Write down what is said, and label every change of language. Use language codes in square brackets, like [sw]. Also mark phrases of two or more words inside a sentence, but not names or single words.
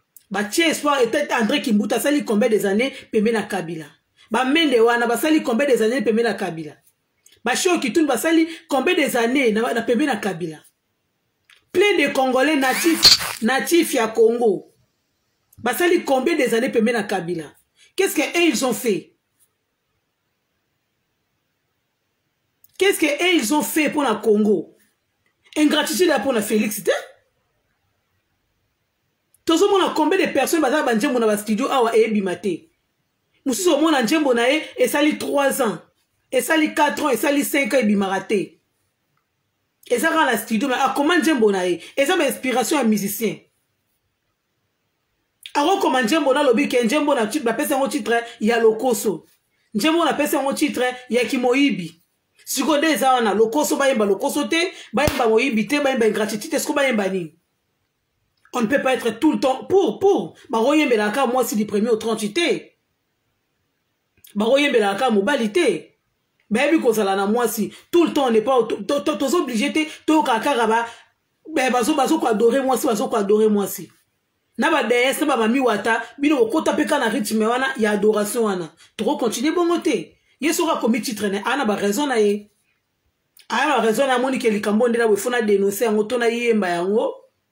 [ln] Batie [fr] espoir, et peut-être [ln] André Kimbuta asali [fr] combien des années [ln] pembe na Kabila. Ba Mende wana basali [fr] combien des années [ln] pembe na Kabila. Ba Sheo Kitundu basali [fr] combien des années [ln] na, na pembe na Kabila. [fr] Plein de Congolais natifs, natifs ya Congo. [ln] Basali [fr] combien des années [ln] pembe na Kabila. [fr] Qu'est-ce que eux, ils ont fait? Qu'est-ce que eux, ils ont fait pour la Congo? Ingratitude pour la Félix, te? [ln] Tozomona [fr] combien de personnes [ln] baza ba nzembo na ba studio awa eyebima te. Mosusu omona nzembo na ye esali [fr] trois ans, [ln] esali [fr] quatre ans, [ln] esali [fr] cinq ans, [ln] ebimaka te. Eza kaka na studio, mais akoma nzembo na ye? Eza ba inspiration ya musicien. Akokoma nzembo na lobi ke nzembo na titre, bapesa yango titre ya lokoso. Nzembo na pesa yango titre ya kimoyibi. Siko nde eza wana, lokoso bayemba lokoso te, bayemba moyibi te, bayemba ingratitude te, siko bayemba nini? [fr] On ne peut pas être tout le temps pour, pour. [ln] Bakoyembela kaka mwasi [fr] du premier au trente te. [ln] Bakoyembela kaka mobali te. Bayebi kozala na mwasi. [fr] Tout le temps, on n'est pas au-, to-, to-, [ln] tozo obligé te, toyoka kaka ba, be-, bazo, bazo ko adorer mwasi, bazo ko adorer mwasi. Na ba D S, na ba mami wata, bino bokota pe ka na rythme wana, ya adoration wana. Toko continue bongo te. Ye soka komi titre ne, ana ba raison na ye. Aya ba raison na moni ke likambo ndela we fona dénoncer yango, tona yemba yango.